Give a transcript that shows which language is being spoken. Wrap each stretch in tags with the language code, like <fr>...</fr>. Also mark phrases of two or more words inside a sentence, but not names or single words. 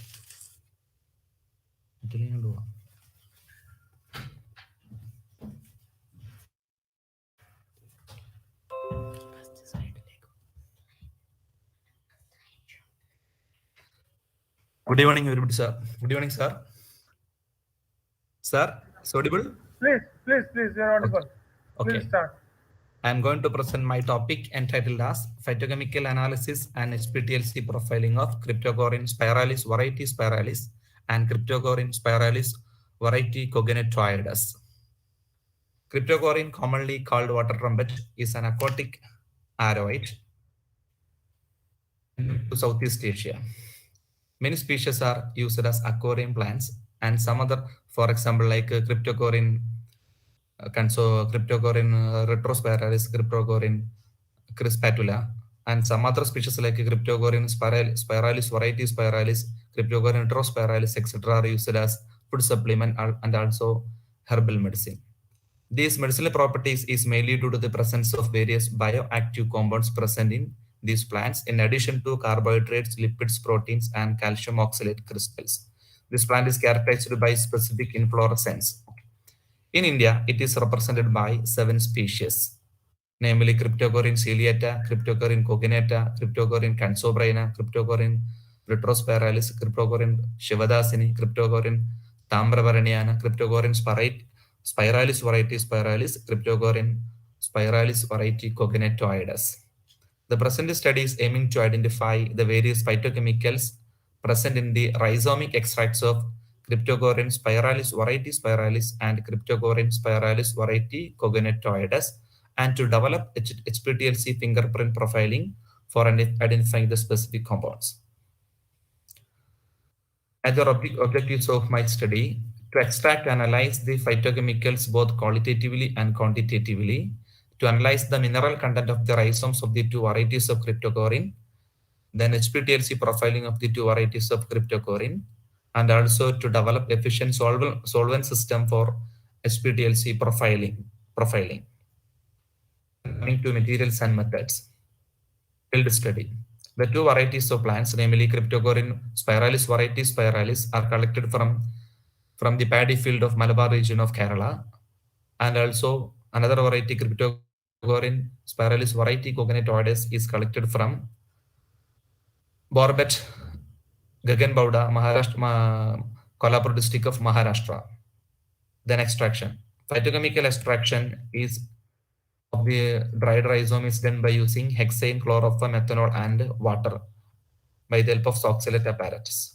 <en>Itunya dua. Good evening, everybody, sir. Good evening, sir. Sir, is audible? Please, you are Okay. audible. Please Okay. start. I am going to present my topic entitled as Phytochemical Analysis and HPTLC Profiling of Cryptocorin spiralis variety spiralis and Cryptocorin spiralis variety cogenetoides. Cryptocorin, commonly called water trumpet, is an aquatic aroid to Southeast Asia. Many species are used as aquarium plants, and some other, for example, like Cryptocorin Cryptocorin retrospiralis, Cryptocorin crispatula, and some other species like Cryptocorin spiralis, variety spiralis, Cryptocorin retrospiralis, etc., are used as food supplement and also herbal medicine. These medicinal properties is mainly due to the presence of various bioactive compounds present in these plants, in addition to carbohydrates, lipids, proteins, and calcium oxalate crystals. This plant is characterized by specific inflorescence. In India, it is represented by 7 species, namely Cryptocorin ciliata, Cryptocorin cogenata, Cryptocorin cansobrina, Cryptocorin retrospiralis, Cryptocorin shivadasini, Cryptocorin tambravaraniana, Cryptocorin spiralis variety spiralis, Cryptocorin spiralis variety cogenetoides. The present study is aiming to identify the various phytochemicals present in the rhizomic extracts of Cryptocorin spiralis and Cryptocorin spiralis variety cogenetoides, and to develop HPTLC fingerprint profiling for identifying the specific compounds. Other objectives of my study: to extract and analyze the phytochemicals both qualitatively and quantitatively, to analyze the mineral content of the rhizomes of the two varieties of cryptocorin, then HPTLC profiling of the two varieties of cryptocorin, and also to develop efficient solvent system for HPTLC profiling. Coming to materials and methods. Field study. The two varieties of plants, namely Cryptocorin spiralis variety spiralis, are collected from the paddy field of Malabar region of Kerala, and also another variety, Cryptocorin spiralis variety cogenetoides, is collected from Borbet, Gaganbauda, Maharashtra, Kolhapur district of Maharashtra. Then extraction. Phytochemical extraction is of the dried rhizome is done by using hexane, chloroform, ethanol, and water by the help of oxalate apparatus.</en>